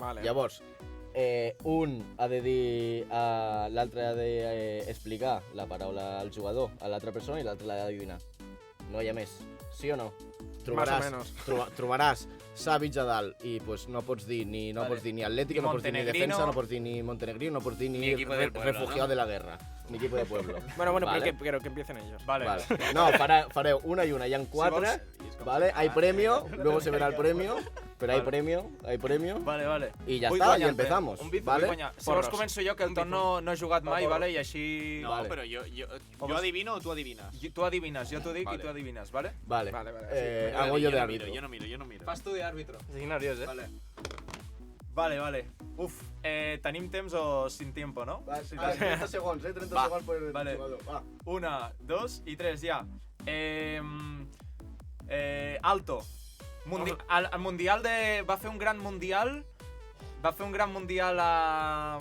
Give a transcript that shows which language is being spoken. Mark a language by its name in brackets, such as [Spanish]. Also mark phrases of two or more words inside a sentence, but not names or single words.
[Catalan] Llavors, un ha de dir, l'altre ha d'explicar la paraula al jugador a l'altra persona i l'altre l'ha d'adivinar. No hi ha més. Sí o no? Trobaràs Savic a dalt i no pots dir ni Atlético, no pots dir ni Defensa, no pots dir ni Montenegrino, no pots dir ni [Spanish] Refugiado de la Guerra, [Catalan] ni [Spanish] Equipo de Pueblo. Bueno, ¿vale? pero que empiecen ellos. Vale. No, fareu una y una, ya en cuatro, ¿vale? Hay premio, luego se verá el premio, pero hay premio. Vale. Y ya está, y empezamos, ¿vale? [Catalan] Si vols començo jo, que el Ton no he jugat mai, vale? I així... No, però jo adivino o tu adivines? Tu adivines, jo t'ho dic i tu adivines, vale? Vale. [Spanish] Hago yo de árbitro. [Catalan] Jo no miro. Fas tu de árbitro. Estic nerviós, Vale. Uf, tenim temps o [Spanish] sin tiempo, [Catalan] no? 30 segons, 30 segons per el jugador. Va. 1, 2 i 3, ja. Alto. El Mundial de... Va fer un gran Mundial a...